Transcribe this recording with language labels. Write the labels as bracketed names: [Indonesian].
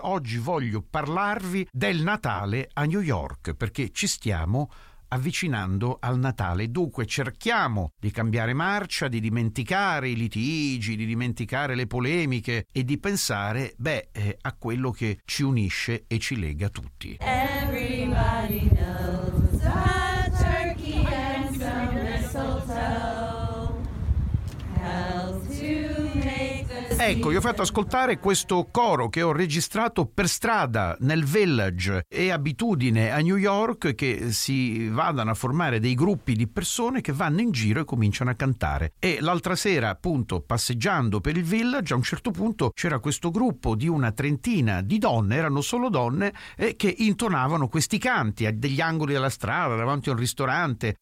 [Italian] Oggi voglio parlarvi del Natale a New York, perché ci stiamo avvicinando al Natale. Dunque cerchiamo di cambiare marcia, di dimenticare i litigi, di dimenticare le polemiche e di pensare, beh, a quello che ci unisce e ci lega tutti. [English] Everybody knows a turkey and some mistletoe. [Italian] Ecco, io ho fatto ascoltare questo coro che ho registrato per strada nel Village. È abitudine a New York che si vadano a formare dei gruppi di persone che vanno in giro e cominciano a cantare. E l'altra sera, appunto, passeggiando per il Village, a un certo punto c'era questo gruppo di una trentina di donne, erano solo donne, che intonavano questi canti a degli angoli della strada, davanti a un ristorante.